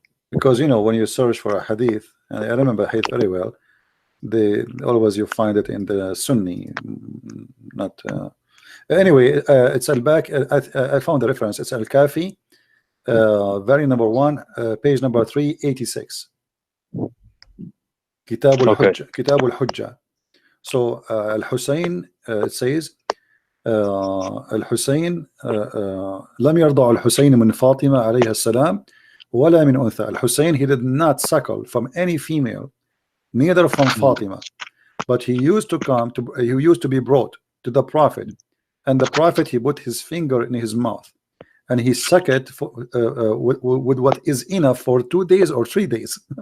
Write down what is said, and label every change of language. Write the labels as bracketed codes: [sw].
[en] Because when you search for a hadith, and I remember hadith very well, always you find it in the Sunni, not. Anyway, it's I found the reference. It's Al-Kafi, very number 1, page number 386. Kitab al-Hujja. So Al-Hussein, it says [ar] الحسين لم يرضع الحسين من فاطمة عليها السلام ولا من أنثى. [en] Al-Hussein, he did not suckle from any female, neither from Fatima, but he used to be brought to the Prophet, and the Prophet, he put his finger in his mouth and he sucked it with what is enough for 2 days or 3 days.